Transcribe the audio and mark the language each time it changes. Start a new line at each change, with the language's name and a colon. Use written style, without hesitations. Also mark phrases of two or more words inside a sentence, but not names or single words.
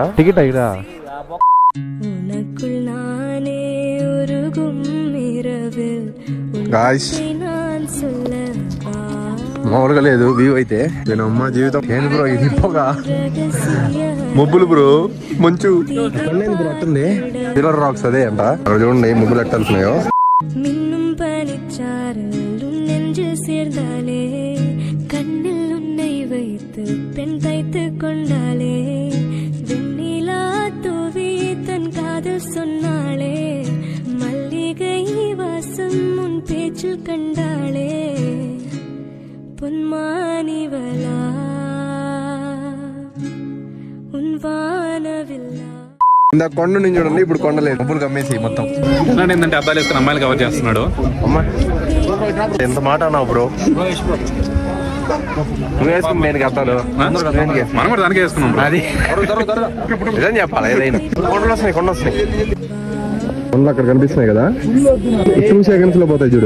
Telugu: టికెట్ అయినా మామూలుగా లేదు వ్యూ అయితే. నేను అమ్మ జీవితం. ఏంది బ్రో ఇది పొగ, మొబ్బులు బ్రో, మంచు బ్రో అట్టుంది. పిల్లర్ రాక్స్ అదే అంట. అక్కడ చూడండి మొబ్బులు ఎట్టాల్సినాయో.
Tamil: பெண் தைத்து கொண்டாலே வெண்ணிலா தூவி தன் காதல் சொன்னாலே மல்லிகை நெஞ்சில் கண்டாளே பொன்மானிவளா உன் வானவில்லா.
Telugu: ఇందా కొండ నుంచి చూడండి, ఇప్పుడు కొండ లేదు, డబ్బులు కమ్మేసి మొత్తం. ఏంటంటే అబ్బాయిలు వేసుకుని అమ్మాయిలు కవర్ చేస్తున్నాడు. అమ్మా ఎంత మాట అన్నావు బ్రో? నువ్వు వేసుకుని నేను కట్టాను, మనం కూడా దానికే వేసుకున్నాం. అది నిజం చెప్పాలి. ఏదైనా కొండలు వస్తున్నాయి, కొండలు అక్కడ కనిపిస్తున్నాయి కదా, 2 seconds లో పోతాయి చూడు.